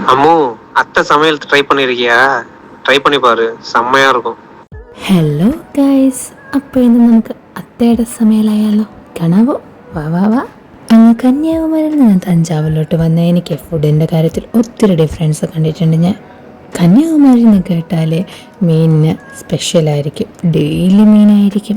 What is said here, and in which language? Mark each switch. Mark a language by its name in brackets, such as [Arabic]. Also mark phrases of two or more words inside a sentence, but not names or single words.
[Tamil] அம்மு, அத்தை சமையல் ட்ரை பண்ணிருக்கியா? ட்ரை பண்ணி பாரு, செம்மையா இருக்கும். [English] hello guys, [Malayalam] അപ്പോൾ ഇന്ന് നമുക്ക് അത്തയുടെ സമയമായാലോ? കാണാവോ? വാ വാ വാ. അങ്ങ് കന്യാകുമാരിയിൽ നിന്ന് തഞ്ചാവൂരിലോട്ട് വന്ന എനിക്ക് ഫുഡിൻ്റെ കാര്യത്തിൽ ഒത്തിരി ഡിഫറൻസ് കണ്ടിട്ടുണ്ട് ഞാൻ. കന്യാകുമാരി എന്ന് കേട്ടാൽ മീനിന് സ്പെഷ്യലായിരിക്കും, ഡെയിലി മീനായിരിക്കും.